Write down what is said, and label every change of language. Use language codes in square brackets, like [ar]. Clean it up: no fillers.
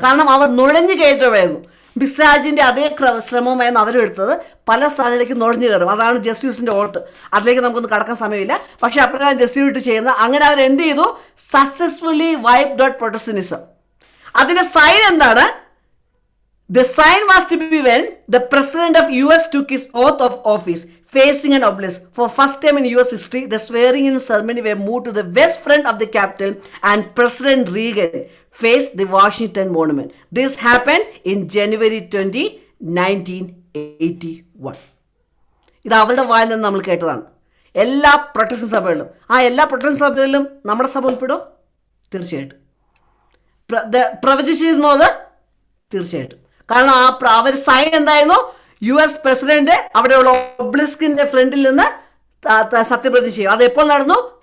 [ml] കാരണം അവർ നുഴഞ്ഞു കയറ്റമായിരുന്നു. ബിസ്രാജിന്റെ അതേ ശ്രമമായിരുന്നു അവരും എടുത്തത്. പല സ്ഥാനങ്ങളിലേക്ക് നുഴഞ്ഞു കയറും. അതാണ് ജസ്യൂസിന്റെ ഓർത്ത്. അതിലേക്ക് നമുക്കൊന്നും കടക്കാൻ സമയമില്ല. പക്ഷെ അപ്രകാരം ജസ്യൂട്ട് ചെയ്യുന്ന അങ്ങനെ അവർ എന്ത് ചെയ്തു? [en] Successfully wiped out Protestantism. [ml] അതിന്റെ സൈൻ എന്താണ്? [en] The sign was to be when the president of US took his oath of office facing an obelisk. For first time in US history, the swearing in ceremony were moved to the west front of the Capitol and President Reagan faced the Washington Monument. This happened in January 20, 1981. [ml] ഇത് അവരുടെ വായിൽ നിന്ന് നമ്മൾ കേട്ടതാണ്. എല്ലാ Protestant സഭകളിലും എല്ലാ Protestant സഭകളിലും നമ്മുടെ സഭ ഉൾപ്പെടും. തീർച്ചയായിട്ടും പ്രവചിച്ചിരുന്നത് തീർച്ചയായിട്ടും. കാരണം അവർ സൈൻ എന്തായിരുന്നു? US പ്രസിഡന്റ് അവിടെയുള്ള ഒബ്ലിസ്കിന്റെ ഫ്രണ്ടിൽ നിന്ന് സത്യപ്രതിജ്ഞ ചെയ്യും. അത് എപ്പോൾ നടന്നു?